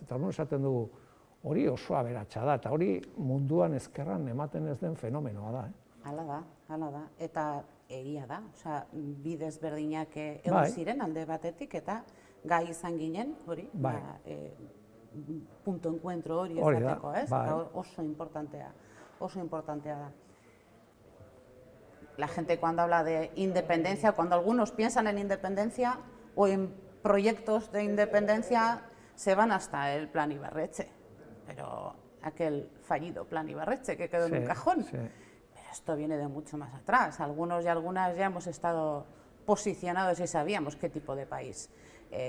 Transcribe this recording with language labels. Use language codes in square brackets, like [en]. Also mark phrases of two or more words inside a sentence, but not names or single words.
[eu] Eta hori esaten dugu, hori oso aberatsa da, eta hori munduan ezkerran ematen ez den fenomenoa da. Hala da, eta egia da, bidez berdinak egon ziren alde batetik, eta gai izan ginen, hori, [es] punto encuentro [eu] hori ezateko, ez? Oso importantea da. [es] La gente cuando habla de independencia, cuando algunos piensan en independencia o en proyectos de independencia, se van hasta el Plan Ibarretxe, pero aquel fallido Plan Ibarretxe que quedó en un cajón. Pero esto viene de mucho más atrás. Algunos y algunas ya hemos estado posicionados y sabíamos qué tipo de país queríamos.